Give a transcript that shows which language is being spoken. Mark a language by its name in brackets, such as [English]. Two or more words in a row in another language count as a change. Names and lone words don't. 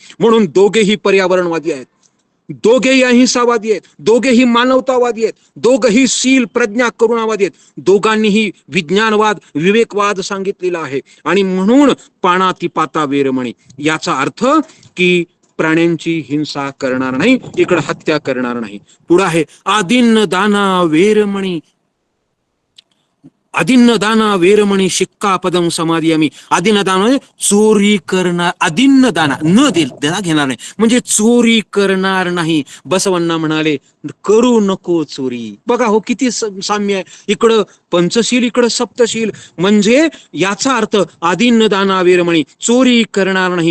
[Marathi] म्हणून दोघेही पर्यावरणवादी आहेत, दोघेही अहिंसावादी आहेत, दोघेही मानवतावादी आहेत, दोघेही शील, प्रज्ञा, करुणावादी आहेत. दोघांनीही विज्ञानवाद, विवेकवाद सांगितलेला आहे. आणि म्हणून [Pali] पाणाती पाता वेरमणी, [Marathi] याचा अर्थ की प्राण्यांची हिंसा करणार नाही, इकडे हत्या करणार नाही. पुढे आहे [Pali] आदिन्न दाना वेरमणी. आदिन्न दाना वेरमणी शिक्का पदम समाधियामी. आदिन्न दान [Marathi] म्हणजे चोरी करणार, [Pali] आदिन्न दाना [Marathi] न देता घेणार नाही, म्हणजे चोरी करणार नाही. बसवण्णा म्हणाले, करू नको चोरी. बघा हो, किती साम्य आहे. इकडं पंचशील, इकडं सप्तशील. म्हणजे याचा अर्थ [Pali] आदिन्न दाना वेरमणी, [Marathi] चोरी करणार नाही.